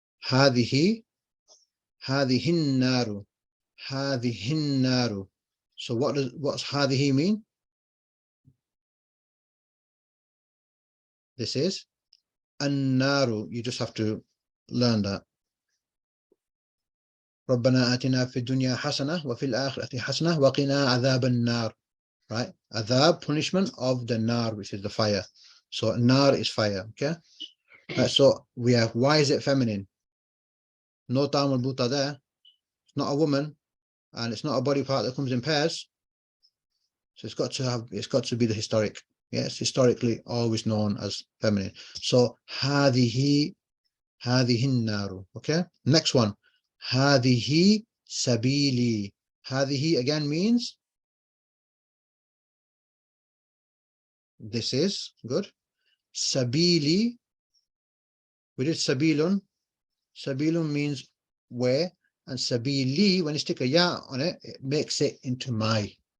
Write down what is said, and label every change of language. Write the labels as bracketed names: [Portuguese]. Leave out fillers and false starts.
[Arabic] هذه النار. هذه النار. [English] So what's هذه mean? This is النار. You just have to learn that. [Arabic] ربنا آتنا في الدنيا حسنة وفي الآخرة حسنة وقنا عذاب النار. [English] Right? Adhab, punishment of the nar, which is the fire. So nar is fire. Okay. So we have, why is it feminine? No tam al-buta there. It's not a woman, and it's not a body part that comes in pairs. So it's got to be the historic. Yes, historically always known as feminine. So [Arabic] هذه النار. [English] Okay. Next one. هذه sabili. هذه again means this is good. Sabili. We did sabilun. Sabilun means where, and sabili, when you stick a ya on it, it makes it into my.